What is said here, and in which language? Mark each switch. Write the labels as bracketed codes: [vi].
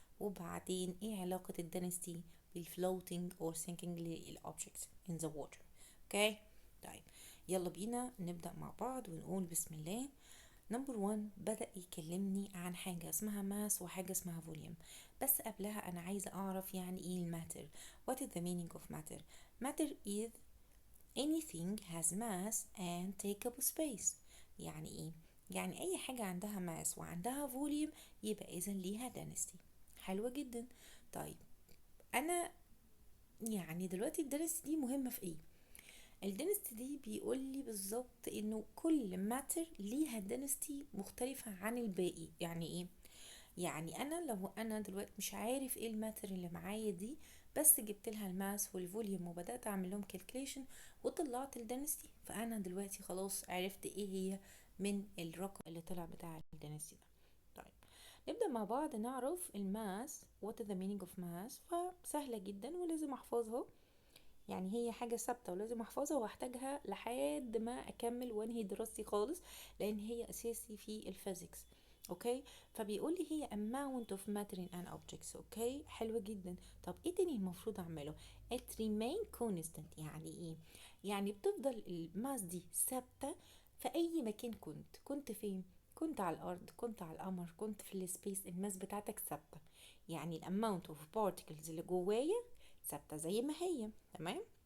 [ar] وبعدين ايه علاقة ال density بالفلوتينج [en] or sinking [ar] للأوبجكتس [en] in the water. [ar] اوكي، طيب يلا بينا نبدأ مع بعض ونقول بسم الله. نمبر 1 بدأ يكلمني عن حاجة اسمها ماس وحاجة اسمها فوليوم، بس قبلها أنا عايزة أعرف يعني إيه الماتر. [en] What is the meaning of matter? Matter is anything has mass and take up space. [ar] يعني إيه؟ يعني أي حاجة عندها ماس وعندها فوليوم يبقى إذا ليها density. حلوة جدا. طيب أنا يعني دلوقتي الدنس دي مهمة في ايه؟ الدنستي دي بيقول لي بالظبط انه كل ماتر ليها دنستي مختلفة عن الباقي. يعني ايه؟ يعني انا لو انا دلوقتي مش عارف ايه الماتر اللي معايا دي، بس جبت لها الماس والفوليوم وبدات اعمل لهم كالكوليشن وطلعت الدنستي، فانا دلوقتي خلاص عرفت ايه هي من الرقم اللي طلع بتاع الدنستي ده. طيب نبدأ مع بعض نعرف الماس. [en] what is the meaning of mass؟ [ar] فسهلة جدا ولازم احفظها. يعني هي حاجة ثابتة ولازم احفظها واحتاجها لحد ما اكمل وانهي دراستي خالص، لان هي اساسي في الفيزيكس. [en] okay, [ar] فبيقول لي هي [en] amount of matter in an object. [ar] اوكي، حلو جدا. طب ايه تاني المفروض اعمله؟ [en] it remain constant. [ar] يعني ايه؟ يعني بتفضل الماس دي ثابتة في اي مكان. كنت فين؟ كنت على الارض، كنت على القمر، كنت في السبيس، الماس بتاعتك ثابتة. يعني الاماونت اوف بارتكلز اللي جوايا ثابتة زي ما هي. تمام.